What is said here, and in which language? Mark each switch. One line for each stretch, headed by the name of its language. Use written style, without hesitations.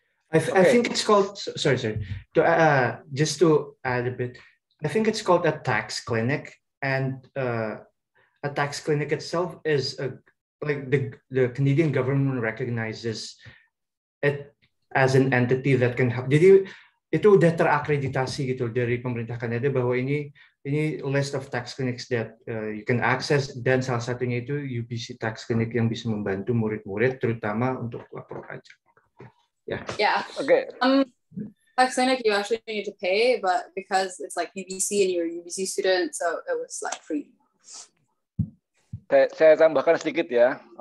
English: I think it's called, sorry. Just to add a bit, I think it's called a tax clinic, and a tax clinic itself is like the Canadian government recognizes it as an entity that can help.
Indonesian: Jadi itu udah terakreditasi gitu dari pemerintah Kanada bahwa ini
English: list of tax clinics that you can access,
Indonesian: dan salah satunya itu UBC Tax Clinic yang bisa membantu murid-murid terutama untuk lapor pajak.
English: Yeah. Okay. Tax clinic you actually need to pay, but because it's like UBC and you're a UBC student, so it was like free.
Indonesian: Saya tambahkan sedikit ya.